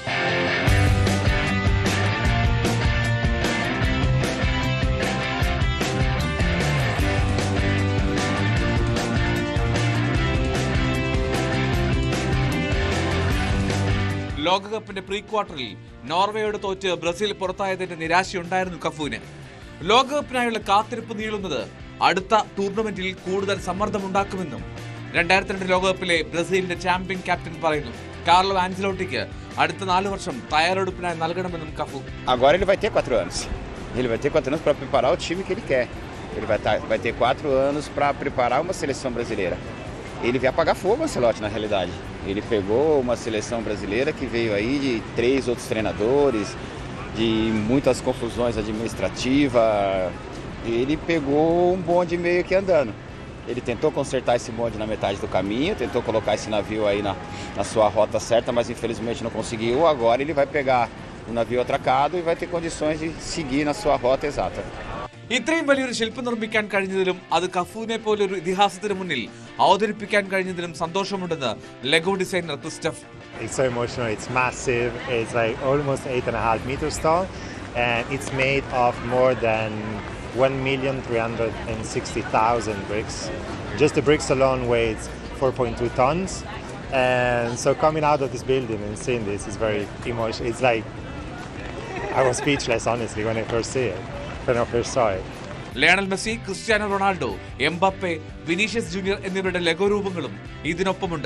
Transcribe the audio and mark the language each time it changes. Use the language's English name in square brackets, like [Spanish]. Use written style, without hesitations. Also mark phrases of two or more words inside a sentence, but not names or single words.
[Malayalam] ലോകകപ്പിന്റെ പ്രീ ക്വാർട്ടറിൽ നോർവേയോട് തോറ്റ് ബ്രസീൽ പുറത്തായതിന്റെ നിരാശയുണ്ടായിരുന്നു കഫുവിന്. ലോകകപ്പിനായുള്ള കാത്തിരിപ്പ് നീളുന്നത് അടുത്ത ടൂർണമെന്റിൽ കൂടുതൽ സമ്മർദ്ദമുണ്ടാക്കുമെന്നും 2002 ലോകകപ്പിലെ ബ്രസീലിന്റെ ചാമ്പ്യൻ ക്യാപ്റ്റൻ പറയുന്നു. കാർലോ ആൻസലോട്ടിക്ക് അടുത്ത 4 വർഷം തയ്യാറെടുപ്പിനായി നൽകണമെന്നും കഫു. [Portuguese] Agora ele vai ter 4 anos. Ele vai ter 4 anos para preparar o time que ele quer. Ele vai ter 4 anos para preparar uma seleção brasileira. Ele veio apagar fogo, Ancelotti, na realidade. Ele pegou uma seleção brasileira que veio aí de 3 outros treinadores, de muitas confusões administrativas. Ele pegou um bonde meio que andando. Ele tentou consertar esse bonde na metade do caminho, tentou colocar esse navio aí na sua rota certa, mas infelizmente não conseguiu. Agora ele vai pegar o navio atracado e vai ter condições de seguir na sua rota exata. [Malayalam] ഇത്രയും വലിയൊരു ശില്പം നിർമ്മിക്കാൻ കഴിഞ്ഞതിലും അത് കഫുവിനെ പോലൊരു ഇതിഹാസത്തിന് മുന്നിൽ അവതരിപ്പിക്കാൻ കഴിഞ്ഞതിലും സന്തോഷമുണ്ടെന്ന് ലെഗോ ഡിസൈനർ ക്രിസ്റ്റഫ്. [English] It's so emotional, it's massive, it's like almost 8.5 meters tall and it's made of more than 1,360,000 bricks. Just the bricks alone weighs 4.2 tons, and so coming out of this building and seeing this is very emotional. It's like I was speechless honestly when I first saw it. [Malayalam] ലയണൽ മെസ്സി, ക്രിസ്ത്യാനോ റൊണാൾഡോ, എംബാപ്പെ, വിനീഷ്യസ് ജൂനിയർ എന്നിവരുടെ ലെഗോ രൂപങ്ങളും ഇതിനൊപ്പമുണ്ട്.